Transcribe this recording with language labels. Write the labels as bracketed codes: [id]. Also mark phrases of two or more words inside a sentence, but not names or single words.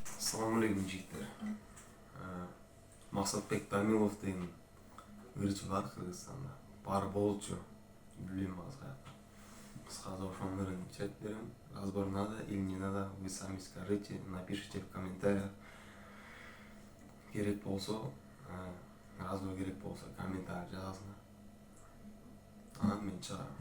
[ar] السلام عليكم [ky] жигиттер. Максатбек Тамилов деген ырчы бар Кыргызстанда. Бар болчу. Билем азга. Кыскасы ошонун ырын чек берем. [ru] Разбор надо или не надо, вы сами скажите, напишите в комментариях. [ky] Керек болсо, разбор керек болсо комментарий жазыңар. Анан мен чыгарам.